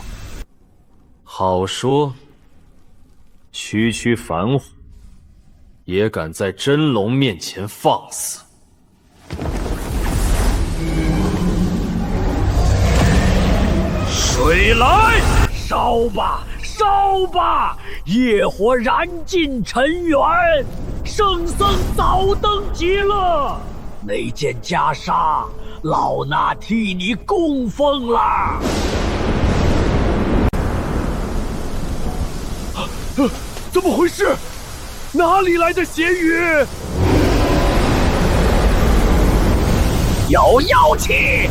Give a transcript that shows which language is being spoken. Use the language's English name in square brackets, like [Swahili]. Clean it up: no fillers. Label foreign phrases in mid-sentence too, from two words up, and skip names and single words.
[Chinese] 好說，區區凡火，也敢在真龍面前放肆？水來！燒吧，燒吧！業火燃盡塵緣，聖僧早登極樂。那件袈裟，老衲替你供奉了。怎麼回事？哪裡來的邪語？有妖氣！